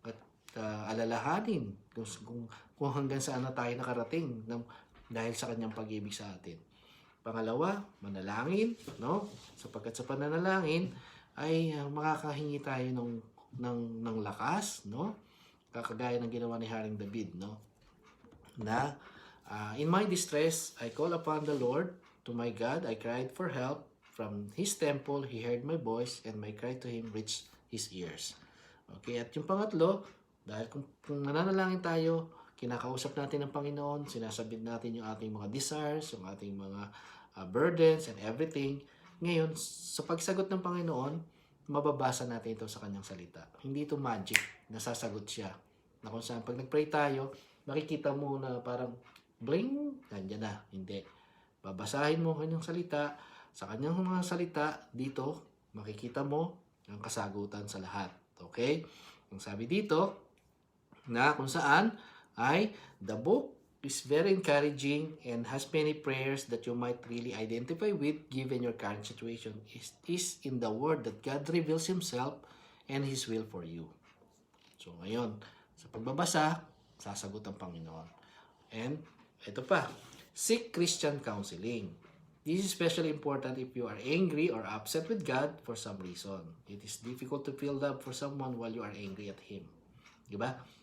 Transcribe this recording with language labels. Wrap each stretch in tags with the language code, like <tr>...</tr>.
<tl>At alalahanin kung hanggang saan na tayo nakarating dahil sa kanyang pag-ibig sa atin. Pangalawa, manalangin, no? Sapagkat sa pananalangin ay makakahingi tayo ng lakas, no? Kakagaya ng ginawa ni Haring David, no?</tl> <en>Na in my distress, I call upon the Lord. To my God, I cried for help. From His temple, He heard my voice, and my cry to Him reached His ears.</en> <tl>Okay, at yung pangatlo, dahil kung nananalangin tayo, kinakausap natin ang Panginoon, sinasabit natin yung ating mga desires, yung ating mga</tl> <en>burdens and everything.</en> <tl>Ngayon, sa pagsagot ng Panginoon, mababasa natin ito sa kanyang salita. Hindi ito magic, nasasagot siya. Na kung saan, pag nag-pray tayo, makikita mo na parang bling, nandiyan na. Hindi. Babasahin mo ang kanyang salita. Sa kanyang mga salita, dito, makikita mo ang kasagutan sa lahat. Okay? Ang sabi dito, na kung saan ay</tl> <en>the book is very encouraging and has many prayers that you might really identify with given your current situation is in the word that God reveals Himself and His will for you.</en> <tl>So ngayon, sa pagbabasa, sasagot ang Panginoon.</tl> <en>And</en> <tl>ito pa,</tl> <en>seek Christian counseling. This is especially important if you are angry or upset with God for some reason. It is difficult to feel love for someone while you are angry at Him.</en> <tl>Diba?</tl>